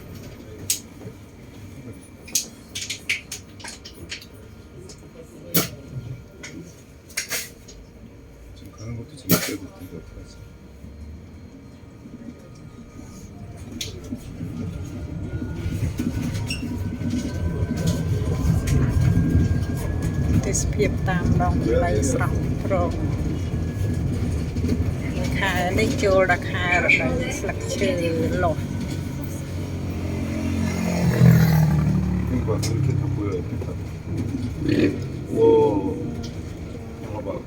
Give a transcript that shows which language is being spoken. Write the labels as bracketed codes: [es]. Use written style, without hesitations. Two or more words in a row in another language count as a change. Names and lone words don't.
[ko] 가는 것도 재밌어야 될 텐데 어떡하지? [km] ទេសភាពតាមដងផ្លូវស្រស់ប្រងខែនេះចូលដល់ខែរដូវស្លឹកឈើលាស់ [ko] 그러니까 이렇게 다 보여요. 이렇게 다. 와, 봐봐.